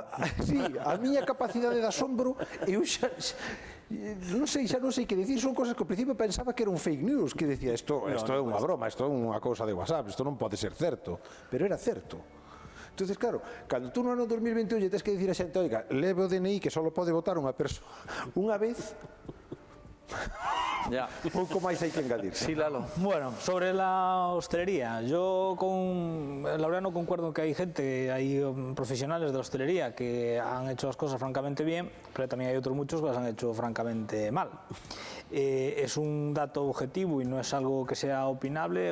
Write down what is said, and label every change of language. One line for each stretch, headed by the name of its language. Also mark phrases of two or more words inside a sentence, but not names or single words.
Galician: Sí, a miña capacidade de asombro, eu xa non sei que dicir, son cosas que ao principio pensaba que era un
English: fake news,
Galician: que decía, isto é unha broma, isto é unha cousa de WhatsApp, isto non pode ser certo, pero era certo. Entonces, claro, cando tú no ano 2021 lle tens que dicir a xente, oiga, leve o DNI que só pode votar unha persoa unha vez,
Spanish: Ya.
Galician: pouco máis hai que engadir.
Spanish: Sí, Lalo. Bueno, sobre la hostelería, yo con Laureano concuerdo que hay gente, hay profesionales de la hostelería que han hecho las cosas francamente bien, pero también hay otros muchos que las han hecho francamente mal. Es un dato objetivo y no es algo que sea opinable.